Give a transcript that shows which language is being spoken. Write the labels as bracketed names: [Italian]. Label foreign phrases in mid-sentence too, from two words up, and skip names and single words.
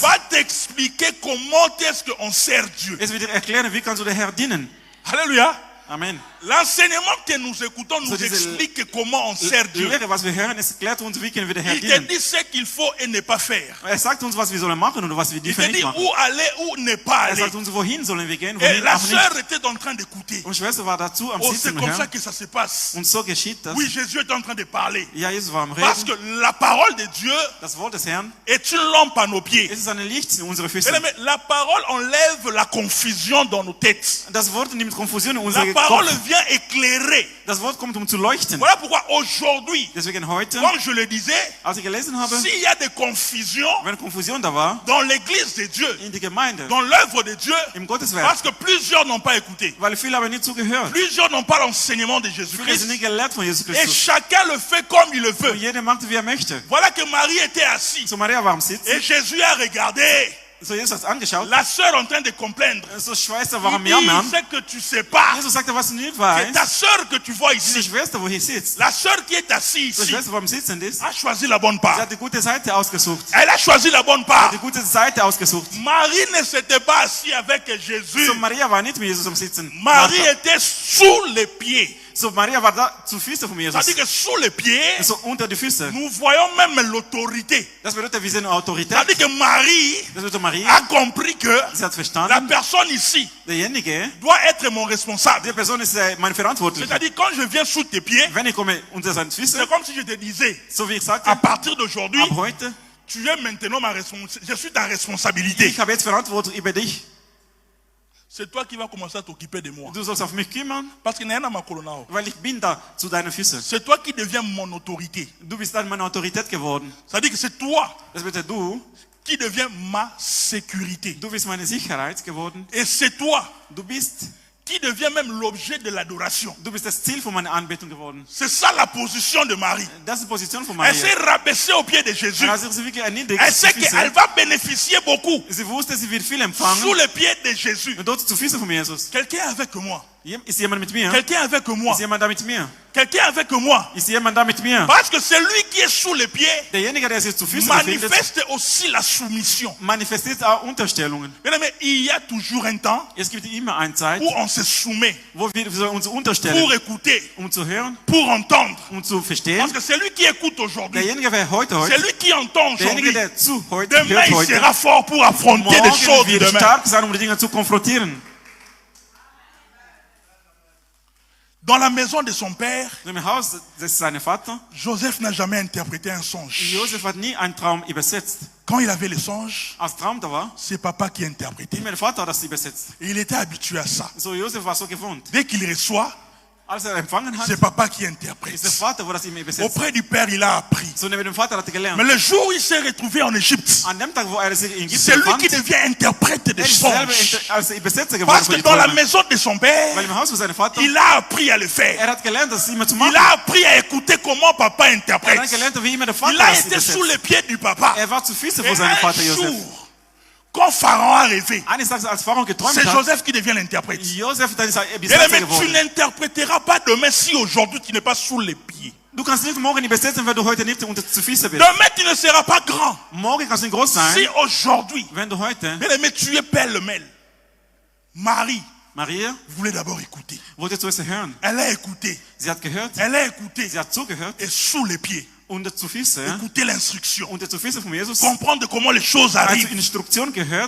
[French] va t'expliquer comment est-ce qu'on sert Dieu. [German] es wird dir erklären, wie kannst du der Herr dienen. [French] Alléluia. Amen. L'enseignement que nous écoutons nous [German] So diese [French] explique comment on sert [German] Die [French] Dieu. [German] Lehre, was wir hören, es erklärt uns, wie können wir der Herr [French] Il te [German] dienen. [French] dit ce qu'il faut et ne pas faire. [German] Er sagt uns, was wir sollen machen und was wir [French] Il te [German] nicht [French] dit [German] machen. [French] où aller, où ne pas [German] Er [French] aller. [German] sagt uns, wohin sollen wir gehen, [French] Et [German] wohin [French] la [German] auch [French] sœur [German] nicht. [French] était en train d'écouter. [German] Und Schwester war dazu am [French] Oh, c'est [German] Sitzen [French] comme ça [German] hören. [French] que ça se passe. [German] Und so geschieht das. [French] Oui, Jésus est en train de parler. [German] Ja, Jesus war am [French] Parce [German] Reden. [French] que la parole de Dieu [German] Das Wort des Herrn, [French] est une lampe à nos pieds. [German] es ist ein Licht in unsere Füße. [French] Mais la parole enlève la confusion dans nos têtes. [German] Das Wort nimmt Konfusion in [French] La [German] unsere [French] parole [German] Kopf. [French] vient éclairer. [German] Das Wort kommt, um zu leuchten. [French] Voilà pourquoi aujourd'hui, [German] Deswegen heute, [French] comme je le disais, [German] als ich gelesen habe, [French] s'il y a des confusions [German] wenn Konfusion da war, [French] dans l'église de Dieu, [German] in die Gemeinde, [French] dans l'œuvre de Dieu, [German] im Gotteswerk, [French] parce que plusieurs n'ont pas écouté, [German] weil viele haben nicht zugehört. [French] plusieurs n'ont pas l'enseignement de [German] Viele sind [French] Jésus-Christ, [German] nicht gelehrt von Jesus [French] et [German] Christus. [French] chacun le fait comme il le [German] Und [French] veut. [German] jeder macht, wie er möchte. [French] Voilà que Marie était assise [German] So Maria war am Sitzen. [French] et Jésus a regardé [German] So Jesus hat angeschaut. [French] la sœur en train de comprendre. [German] So Schwester war [French] Il [German] am [French] dit, [German] Jammern. [French] c'est que tu sais pas, [German] Jesus sagte, was du nicht [French] c'est [German] weißt. [French] ta sœur que tu vois [German] Diese [French] ici. [German] Schwester, wo hier sitzt. [French] La sœur qui est assise [German] So [French] ici [German] Schwester, wo am Sitzen ist. [French] a choisi la bonne [German] Sie [French] part. [German] hat die gute Seite ausgesucht. [French] Elle a choisi la bonne [German] Sie [French] part. [German] hat die gute Seite ausgesucht. [French] Marie ne s'était pas assise avec Jésus. [German] So Maria war nicht mit Jesus am Sitzen. [French] Marie était sous les pieds. [German] So Maria war da zu Füßen von Jesus. [French] C'est-à-dire que sous les pieds, [German] So unter die Füße. [French] nous voyons même l'autorité. [German] Das bedeutet, wir sind Autorität. [French] C'est-à-dire que Marie [German] Das bedeutet, Maria, [French] a compris que [German] sie hat [French] la [German] verstanden, [French] personne ici [German] derjenige, [French] doit être mon responsable. [German] die Person ist meine Verantwortliche. [French] C'est-à-dire quand je viens sous tes pieds, [German] Wenn ich komme unter seine Füße, [French] c'est comme si je te disais, [German] so wie ich sagte, [French] à partir d'aujourd'hui, [German] ab heute, [French] tu es maintenant ma responsabilité. Je suis ta responsabilité. [German] ich habe jetzt Verantwortung über dich. [French] C'est toi qui vas commencer à t'occuper de moi. [German] Du sollst auf mich kümmern, [French] Parce que n'est ma colonna. [German] weil ich bin da zu deinen Füßen. [French] C'est toi qui deviens mon autorité. [German] Du bist dann meine Autorität geworden. [French] C'est-à-dire que c'est toi [German] Das bedeutet, du [French] qui deviens ma sécurité. [German] bist meine Sicherheit geworden. [French] Et c'est toi [German] Du bist [French] qui devient même l'objet de l'adoration. [German] Du bist das Ziel von meiner Anbetung geworden. [French] C'est ça la position de Marie. [German] Das ist die Position von [French] Elle [German] Maria. [French] s'est rabaissée aux pieds de Jésus. [German] Er hat sich wirklich erniedrigt. [French] Elle sait [German] zu Füßen. [French] qu'elle va bénéficier beaucoup [German] Sie wusste, sie wird viel [French] sous [German] empfangen. [French] les pieds de Jésus. [German] Und dort zu Füßen von Jesus. [French] Quelqu'un avec moi. [German] Ist jemand mit mir? [French] Quelqu'un avec moi. [German] Ist jemand da mit mir? [French] Quelqu'un avec moi. [German] Ist jemand da mit mir? [French] Parce que celui qui est sous les pieds [German] Derjenige, der sich zu Füßen befindet, [French] manifeste aussi la soumission. [German] manifestiert auch Unterstellungen. [French] Mais il y a toujours un temps [German] Es gibt immer eine Zeit, [French] où on se soumet [German] wo wir uns [French] pour [German] unterstellen, [French] écouter, [German] zu hören, [French] pour entendre. [German] zu verstehen. [French] Parce que celui qui écoute aujourd'hui, [German] Derjenige, wer heute, [French] celui qui entend [German] derjenige, [French] aujourd'hui, [German] der zu heute, [French] demain [German] hört [French] il [German] heute, [French] sera fort pour affronter des choses [German] morgen [French] de [German] wird [French] demain. [German] stark sein, die Dinge zu konfrontieren. [French] Dans la maison de son père, [German] Im Haus des seines Vaters, [French] Joseph n'a jamais interprété un songe. [German] Josef hat nie einen Traum übersetzt. [French] Quand il avait le songe, [German] Als Traum da war, [French] c'est papa qui interprétait. [German] mein Vater hat das übersetzt. [French] Et il était habitué à ça. [German] So, Josef war so gewohnt. [French] Dès qu'il reçoit, [German] Als empfangen hat, [French] c'est papa qui [German] ist [French] interprète. [German] der Vater, wo das ihm übersetzt. [French] Auprès du père, il a appris. [German] So neben dem Vater hat er gelernt. [French] Mais le jour où il s'est retrouvé en Égypte, [German] An dem Tag, wo er sich in [French] c'est [German] Ägypten [French] lui qui [German] befand, [French] devient interprète des [German] er ist selber [French] songes. [German] als Übersetzer geworden [French] Parce [German] für [French] que [German] die [French] dans la [German] Träume. [French] maison de son père, [German] Weil im Haus von seinem Vater, [French] il a appris à le faire. [German] er hat gelernt, das immer zu [French] Il [German] machen. [French] a appris à écouter comment papa [German] Er [French] interprète. [German] hat gelernt, wie immer der [French] Il [German] Vater [French] a [German] das [French] été sous [German] übersetzt. [French] les pieds du papa. [German] Er war zu Füßen [French] Et [German] vor seinem Vater [French] un [German] Josef. [French] jour, quand Pharaon a rêvé, [German] Eines Tages, als Pharao geträumt [French] c'est [German] hat, [French] Joseph qui devient l'interprète. [German] Josef, dann ist er [French] Mais [German] Übersetzer [French] tu [German] geworden. [French] n'interpréteras pas demain si aujourd'hui tu n'es pas sous les pieds. [German] Du kannst nicht morgen übersetzen, wenn du heute nicht unter zu Füßen bist. [French] Demain tu ne seras pas grand [German] Morgen kannst du nicht groß sein, [French] si aujourd'hui, [German] wenn du heute, [French] bien aimé, tu es pêle-mêle. Marie [German] Maria, [French] voulait d'abord écouter. [German] wollte zuerst hören. [French] Elle a écouté. [German] Sie hat gehört, [French] Elle a écouté. [German] sie hat zugehört, [French] Et sous les pieds, [German] unter zu Füßen, [French] écouter l'instruction. [German] unter zu Füßen von Jesus, [French] Comprendre comment les choses [German] also [French] arrivent. [German] Instruktion gehört,